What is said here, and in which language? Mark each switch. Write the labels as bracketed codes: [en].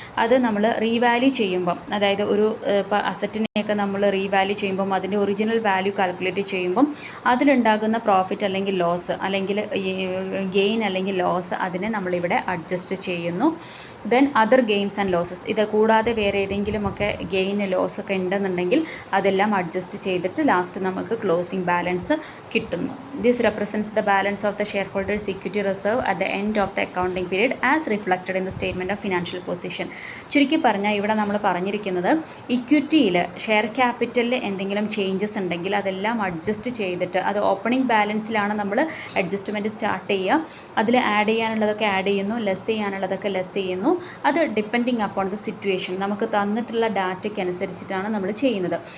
[ml] അത് നമ്മൾ റീവാല്യൂ ചെയ്യുമ്പം, അതായത് ഒരു ഇപ്പോൾ അസറ്റിനെയൊക്കെ നമ്മൾ റീവാല്യൂ ചെയ്യുമ്പം അതിൻ്റെ ഒറിജിനൽ വാല്യൂ കാൽക്കുലേറ്റ് ചെയ്യുമ്പം അതിലുണ്ടാകുന്ന പ്രോഫിറ്റ് അല്ലെങ്കിൽ ലോസ് അല്ലെങ്കിൽ ഗെയിൻ അല്ലെങ്കിൽ ലോസ് അതിനെ നമ്മളിവിടെ അഡ്ജസ്റ്റ് ചെയ്യുന്നു. [en] Then other gains and losses. [ml] ഇത് കൂടാതെ വേറെ ഏതെങ്കിലുമൊക്കെ ഗെയിൻ ലോസ് ഒക്കെ ഉണ്ടെന്നുണ്ടെങ്കിൽ അതെല്ലാം അഡ്ജസ്റ്റ് ചെയ്തിട്ട് ലാസ്റ്റ് നമുക്ക് ക്ലോസിംഗ് ബാലൻസ് കിട്ടുന്നു. [en] This represents the balance of the shareholders equity reserve at the end of the accounting period as reflected in the statement of financial position. [ml] ചുരുക്കി പറഞ്ഞാൽ ഇവിടെ നമ്മൾ പറഞ്ഞിരിക്കുന്നത് ഇക്വിറ്റിയിൽ ഷെയർ ക്യാപിറ്റലിൽ എന്തെങ്കിലും ചേഞ്ചസ് ഉണ്ടെങ്കിൽ അതെല്ലാം അഡ്ജസ്റ്റ് ചെയ്തിട്ട്, അത് ഓപ്പണിംഗ് ബാലൻസിലാണ് നമ്മൾ അഡ്ജസ്റ്റ്മെൻറ്റ് സ്റ്റാർട്ട് ചെയ്യുക. അതിൽ ആഡ് ചെയ്യാനുള്ളതൊക്കെ ആഡ് ചെയ്യുന്നു, ലെസ് ചെയ്യാനുള്ളതൊക്കെ ലെസ് ചെയ്യുന്നു. അത് [en] depending upon the situation, [ml] നമുക്ക് തന്നിട്ടുള്ള ഡാറ്റയ്ക്ക് അനുസരിച്ചിട്ടാണ് നമ്മൾ ചെയ്യുന്നത്.